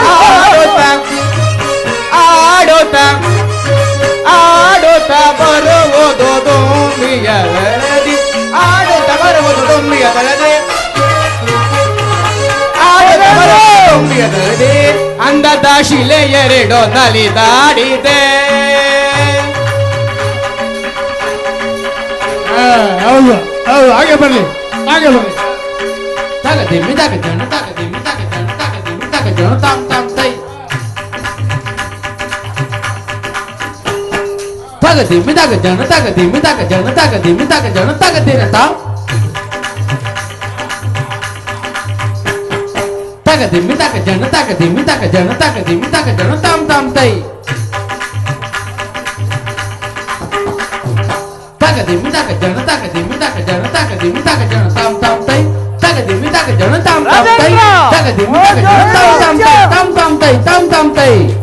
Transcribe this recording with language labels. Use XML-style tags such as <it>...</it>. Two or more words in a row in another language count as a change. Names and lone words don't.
<kn>ಆಡುತ್ತ ಬರುವುದು ದುಂಬಿಯ ಬೆಳದಿ ಆಡುತ್ತ ಬರುವುದು ದುಂಬಿಯ ಬೆಳದಿ ದುಂಬಿಯ ಬೆಳದಿ ಅಂದದ ಶಿಲೆ ಎರಡೋ ನಲಿದಾಡಿದೆ ಹೌದು ಹೌದು ಹಾಗೆ ಬರ್ಲಿ ತಗದಿಮ್ಮಿ ತಗಜಣ ತಗದಿಮ್ಮಿ ತಗಜಣ ತಗದಿಮ್ಮಿ ತಗಜಣ ತಾಮ್ ತಾಮ್ ತೈ ತಗದಿಮ್ಮಿ ತಗಜಣ ತಗದಿಮ್ಮಿ ತಗಜಣ ತಗದಿಮ್ಮಿ ತಗಜಣ ತಗದಿನ ತಾಮ್ ತಗದಿಮ್ಮಿ ತಗಜಣ ತಗದಿಮ್ಮಿ ತಗಜಣ ತಗದಿಮ್ಮಿ ತಗಜಣ ತಾಮ್ ತಾಮ್ ತೈ ತಗದಿಮ್ಮಿ ತಗಜಣ ತಗದಿಮ್ಮಿ ತಗಜಣ ತಗದಿಮ್ಮಿ ತಗಜಣ ತಾಮ್ ತಾಮ್ ತೈ ತಗದಿಮ್ಮಿ ತಗಜಣ ತಾಮ್ ತಾಮ್ ತೈ ತಗದಿಮ್ಮಿ ತಗಜಣ ತಾಮ್ ತಾಮ್ ತೈ ತಾಮ್ ತಾಮ್ ತೈ</kn>